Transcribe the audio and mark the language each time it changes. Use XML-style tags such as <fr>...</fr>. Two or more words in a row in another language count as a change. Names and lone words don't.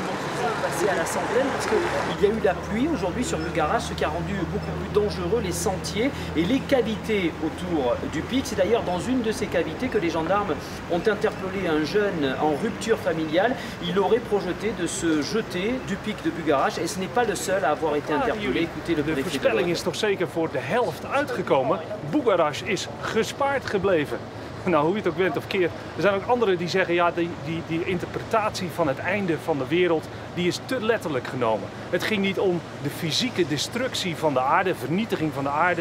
<fr>passé à la centaine parce qu'il y a eu la pluie aujourd'hui sur Bugarach, ce qui a rendu beaucoup plus dangereux les sentiers et les cavités autour du pic. C'est d'ailleurs dans une de ces cavités que les gendarmes ont interpellé un jeune en rupture familiale. Il aurait projeté de se jeter du pic de Bugarach et ce n'est pas le seul à avoir été interpellé. Écoutez le</fr> <nl>De voorspelling is toch zeker voor de helft uitgekomen. Bugarach is gespaard gebleven. Nou, hoe je het ook went of keert. Er zijn ook anderen die zeggen, ja, die interpretatie van het einde van de wereld, die is te letterlijk genomen. Het ging niet om de fysieke destructie van de aarde, vernietiging van de aarde.</nl>